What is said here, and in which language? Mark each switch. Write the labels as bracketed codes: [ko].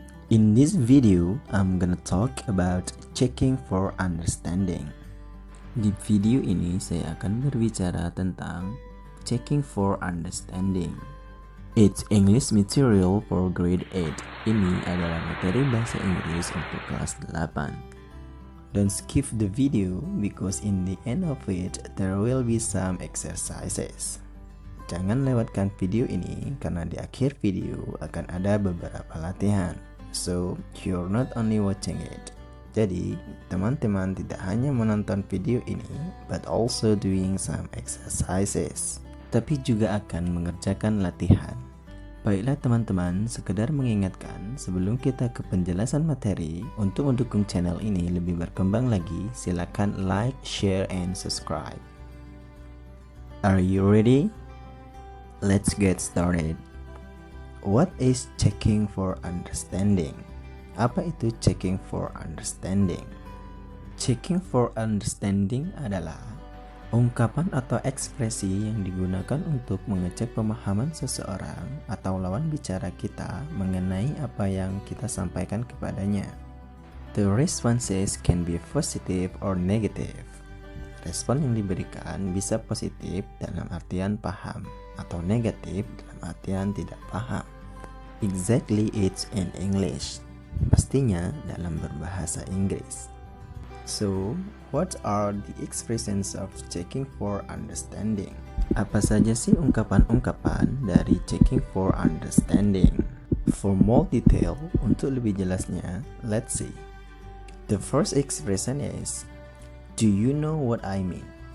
[en] In this video, I'm gonna talk about checking for understanding. [id] Di video ini saya akan berbicara tentang checking for understanding. [en] It's English material for grade 8. [id] Ini adalah materi bahasa Inggris untuk kelas 8. [en] Don't skip the video because in the end of it there will be some exercises. [id] Jangan lewatkan video ini karena di akhir video akan ada beberapa latihan. [en] So you're not only watching it. [id] Jadi teman-teman tidak hanya menonton video ini [en] but also doing some exercises, [id] tapi juga akan mengerjakan latihan. Baiklah teman-teman, sekedar mengingatkan sebelum kita ke penjelasan materi, untuk mendukung channel ini lebih berkembang lagi, silakan [en] like, share, and subscribe. Are you ready? Let's get started. What is checking for understanding? [id] Apa itu checking for understanding? Checking for understanding adalah ungkapan atau ekspresi yang digunakan untuk mengecek pemahaman seseorang atau lawan bicara kita mengenai apa yang kita sampaikan kepadanya. [en] The responses can be positive or negative. [id] Respon yang diberikan bisa positif dalam artian paham atau negatif dalam artian tidak paham. [en] Exactly, it's in English. [id] Pastinya dalam berbahasa Inggris. [en] So, what are the expressions of checking for understanding? [id] Apa saja sih ungkapan-ungkapan dari checking for understanding? [en] For more detail, [id] untuk lebih jelasnya, [en] let's see. The first expression is, do you know what I mean?